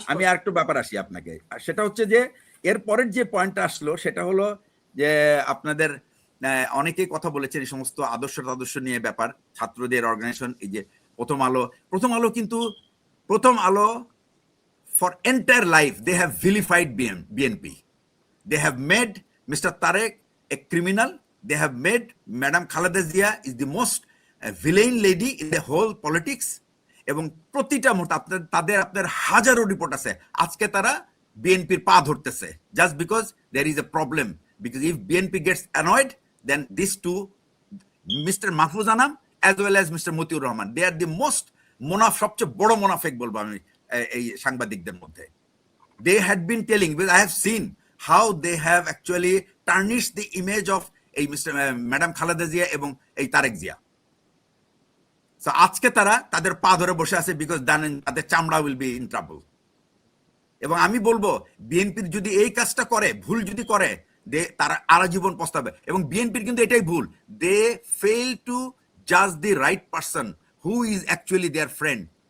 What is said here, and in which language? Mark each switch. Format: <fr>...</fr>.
<bn>আমি আর একটু ব্যাপার আসি আপনাকে, সেটা হচ্ছে যে এর পরের যে পয়েন্টটা আসলো সেটা হলো যে আপনাদের অনেকেই কথা বলেছেন এই সমস্ত আদর্শ নিয়ে ব্যাপার, ছাত্রদের অর্গানাইজেশন, এই যে প্রথম আলো কিন্তু প্রথম আলো</bn> <en>for entire life they have vilified BNP. They have made Mr. Tarek a criminal. They have made Madam Khaleda Zia is the most villain lady in the whole politics.</en> <bn>এবং প্রতিটা মুহূর্তে আপনাদের হাজারো রিপোর্ট আছে আজকে তারা বিএনপির পা ধরতেছে,</bn> <en>just because there is a problem, because if BNP gets annoyed, then these two, Mr. Mahfouz Anam as well as Mr.</en> <bn>Mutiur Rahman,</bn> <en>they are the most</en> <bn>সবচেয়ে বড় মোনাফেক বলবো আমি এই সাংবাদিকদের মধ্যে।</bn> <en>They had been telling, because I have seen how they have actually tarnished the image of এই madam Khaleda Zia এবং এই তারেক জিয়া।</en> <bn>So আজকে তারা তাদের পা ধরে বসে আছে, বিকজ তাদের চামড়া</bn> <en>Will be in trouble.</en> <bn>এবং আমি বলবো বিএনপির যদি এই কাজটা করে, ভুল যদি করে, তারা আজীবন পস্তাবে। এবং বিএনপির কিন্তু এটাই ভুল,</bn> <en>They fail to জাজ the right person who is actually there friend.</en>